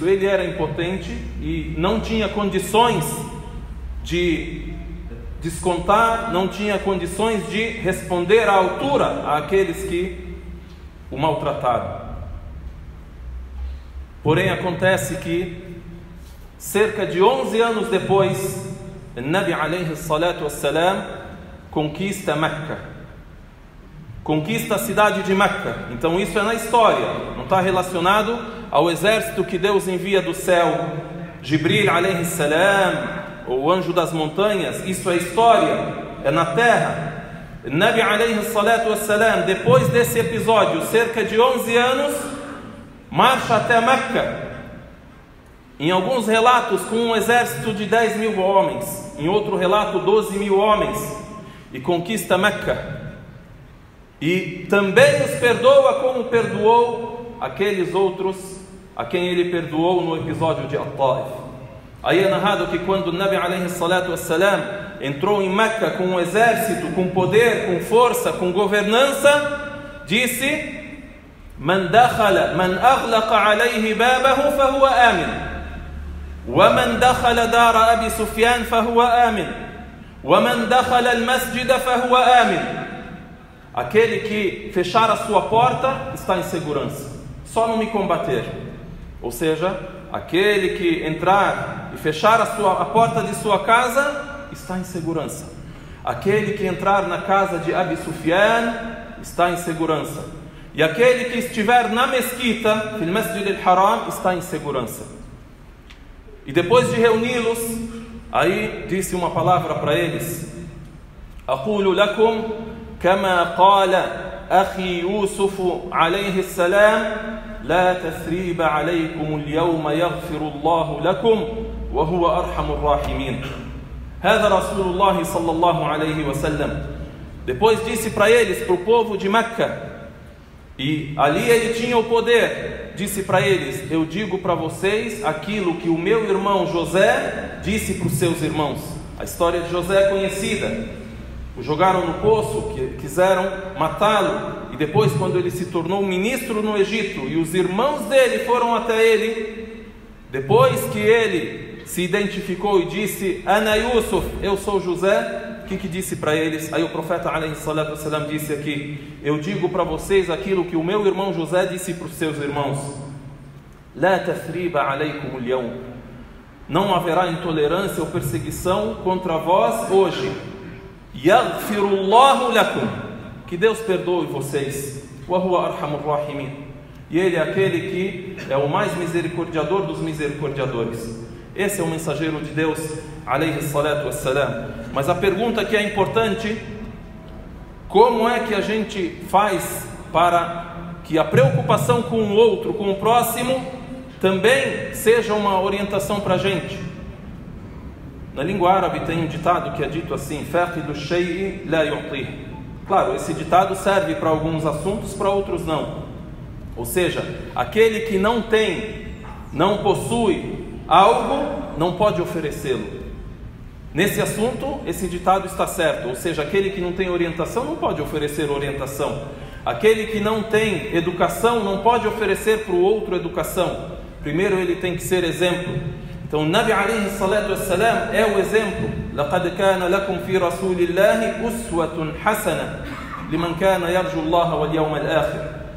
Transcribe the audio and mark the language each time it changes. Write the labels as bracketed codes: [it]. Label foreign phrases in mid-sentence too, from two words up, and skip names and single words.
[pt] Ele era impotente e não tinha condições de descontar, não tinha condições de responder à altura àqueles que o maltrataram. Porém acontece que cerca de 11 anos depois, o [ar] نبي عليه الصلاة والسلام [pt] conquista Meca, conquista a cidade de Meca. Então isso é na história, não está relacionado ao exército que Deus envia do céu, [ar] جبريل عليه السلام, [pt] o anjo das montanhas. Isso é história, é na terra. [ar] نبي عليه الصلاة والسلام, [pt] depois desse episódio, cerca de 11 anos, marcha até Meca, em alguns relatos com um exército de 10.000 homens, em outro relato 12.000 homens, e conquista Meca. E também os perdoa como perdoou aqueles outros a quem ele perdoou no episódio de At-Taif. Aí é narrado que quando o [ar] نبي عليه الصلاة والسلام [pt] entrou em Meca com um exército, com poder, com força, com governança, disse: [ar] من دخل، من أغلق عليه بابه فهو آمن. ومن دخل دار أبي سفيان فهو آمن ومن دخل المسجد فهو آمن. [pt] Aquele que fechar a sua porta está em segurança, só não me combater. Ou seja, aquele que entrar e fechar a porta de sua casa está em segurança. Aquele que entrar na casa de Abi Sufyan está em segurança. E aquele que estiver na mesquita, no Masjid al-Haram, está em segurança. E depois de reuni-los, aí disse uma palavra para eles: [ar] أقول لكم كما قال أخي يوسف عليه السلام، لا تثريب عليكم اليوم يغفر الله لكم وهو أرحم الراحمين. هذا رسول الله صلى الله عليه وسلم. [pt] Depois disse para eles, para o povo de Meca, e ali ele tinha o poder, disse para eles: eu digo para vocês aquilo que o meu irmão José disse para os seus irmãos. A história de José é conhecida. O jogaram no poço, quiseram matá-lo, e depois, quando ele se tornou ministro no Egito e os irmãos dele foram até ele, depois que ele se identificou e disse: [ar] أنا يوسف, [pt] eu sou José, o que disse para eles? Aí o profeta [ar] عليه الصلاة والسلام [pt] disse aqui: eu digo para vocês aquilo que o meu irmão José disse para os seus irmãos. [ar] لا تثريب عليكم اليوم. [pt] Não haverá intolerância ou perseguição contra vós hoje. [ar] يغفر الله لكم. [pt] Que Deus perdoe vocês. [ar] وهو أرحم الراحمين. [pt] E Ele é aquele que é o mais misericordiador dos misericordiadores. Esse é o mensageiro de Deus, [ar] عليه الصلاة والسلام. [pt] Mas a pergunta que é importante: como é que a gente faz para que a preocupação com o outro, com o próximo, também seja uma orientação para a gente? Na língua árabe tem um ditado que é dito assim: [ar] فاقد الشيء لا يعطيه. [pt] Claro, esse ditado serve para alguns assuntos, para outros não. Ou seja, aquele que não tem, não possui algo, não pode oferecê-lo. Nesse assunto, esse ditado está certo. Ou seja, aquele que não tem orientação não pode oferecer orientação. Aquele que não tem educação não pode oferecer para o outro educação. Primeiro ele tem que ser exemplo. Então, o [ar] نبي عليه الصلاة والسلام [pt] é o exemplo. [ar] لَقَدْ كَانَ لَكُمْ فِي رَسُولِ اللَّهِ أُسْوَةٌ حَسَنَةٌ لِمَنْ كَانَ يَرْجُو اللَّهَ وَالْيَوْمَ الْآخِرِ.